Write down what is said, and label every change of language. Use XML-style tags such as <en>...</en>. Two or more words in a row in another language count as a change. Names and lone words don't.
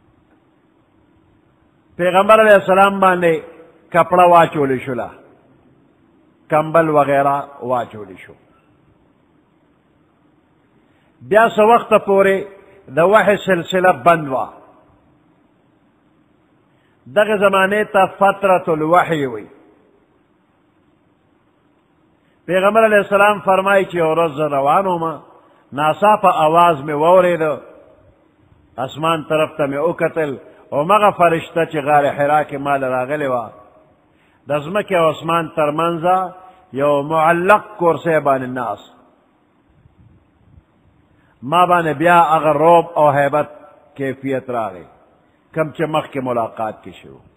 <ps>پیغمبر</ps> <ar>علیہ السلام</ar> <ps>باندے کپڑا واچولی شلا کمبل وغیرہ واچولی شو. بیا سو وقت پورے دا وحی سلسلہ بند وا. دغه زمانے تا</ps> <ar>فترۃ الوحی</ar> <ps>وی. پیغمبر</ps> <ar>علیہ السلام</ar> <ps>فرمائی چی ورځ روانو ما ناڅاپه آواز میں واورېده، اسمان طرف ته مې وکتل او مغه فرشته چې غار حرا کې مال راغلی وه د ځمکې او اسمان ترمنځه یو معلق کرسی باندې ناست، ما باندې بیا هغه روب او هیبت کیفیت راغی کم چې مخکې ملاقات کې شو.</ps>